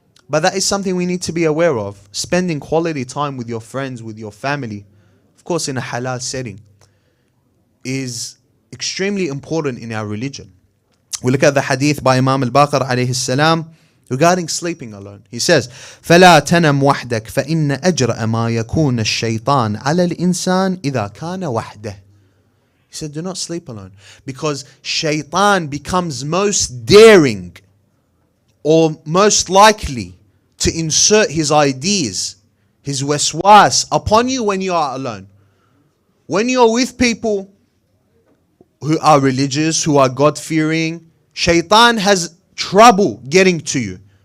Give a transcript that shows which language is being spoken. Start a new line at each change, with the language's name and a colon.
English: But that is something we need to be aware of. Spending quality time with your friends, with your family, of course in a halal setting, is extremely important in our religion. We look at the hadith by Imam al-Baqir alayhi salam regarding sleeping alone. He says,
Arabic: فَلَا تَنَمْ وَحْدَكَ فَإِنَّ أَجْرَأَ مَا يَكُونَ الشَّيْطَانِ عَلَى الْإِنسَانِ إِذَا كَانَ وَحْدَهِ.
English: He said, do not sleep alone. Because shaitan becomes most daring or most likely to insert his ideas, his waswas upon you when you are alone. When you are with people who are religious, who are God-fearing, shaitan has trouble getting to you.